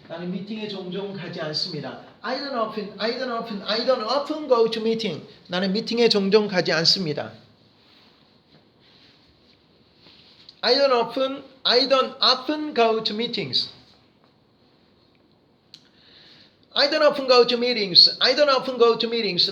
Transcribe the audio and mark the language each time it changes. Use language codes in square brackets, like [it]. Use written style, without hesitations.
[ko] 나는 미팅에 종종 가지 않습니다. [en] I don't often go to meeting. [ko] 나는 미팅에 종종 가지 않습니다. [en] I don't often go to meetings. I don't often go to meetings. I don't often go to meetings.